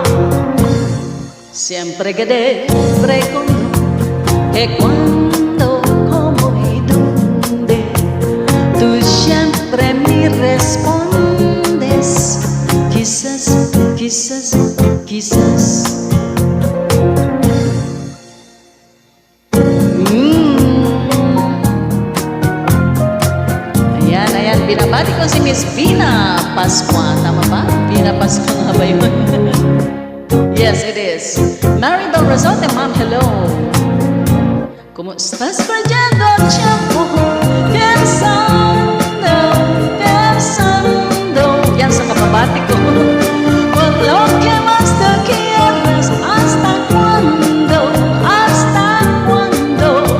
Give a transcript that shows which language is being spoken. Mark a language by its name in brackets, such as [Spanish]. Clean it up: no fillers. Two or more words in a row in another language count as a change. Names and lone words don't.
[Spanish] Siempre que te pregunto que cuándo, cómo y dónde, tú siempre me respondes, quizás, quizás, quizás. [Filipino] Ayan, binabati ko si Miss Vina Pascua. Tama ba? Vina Pascua nga ba yun? [English] Yes, it is. Maribel Razote, ma'am, hello. [Spanish] ¿Cómo estás perdiendo el tiempo? Pensando, pensando. [Filipino] Yan sa kababati ko. [Spanish] Por lo que más te quieres. ¿Hasta cuándo? ¿Hasta cuándo?